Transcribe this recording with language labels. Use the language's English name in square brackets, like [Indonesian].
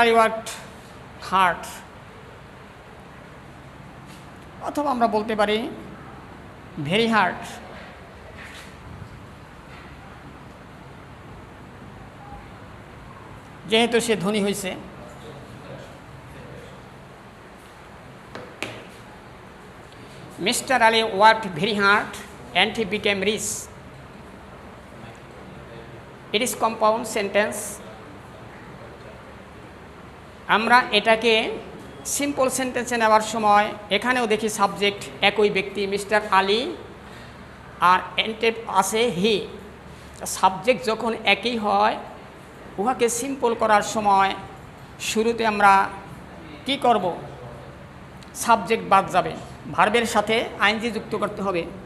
[English] I worked hard, [Bangla] অথবা আমরা বলতে পারি [English] Very hard. [Bangla] যেহেতু সে ধনী হয়েছে, Mr. [English] Ali worked very hard and he became rich. It is compound sentence. [Bangla] আমরা এটাকে সিম্পল সেন্টেন্সে নেওয়ার সময় এখানেও দেখি সাবজেক্ট একই ব্যক্তি মিস্টার আলী, আর এন্টে আছে হি, সাবজেক্ট যখন একই হয় উহাকে সিম্পল করার সময় শুরুতে আমরা কি করব, সাবজেক্ট বাদ যাবে, ভার্বের সাথে আইএনজি যুক্ত করতে হবে।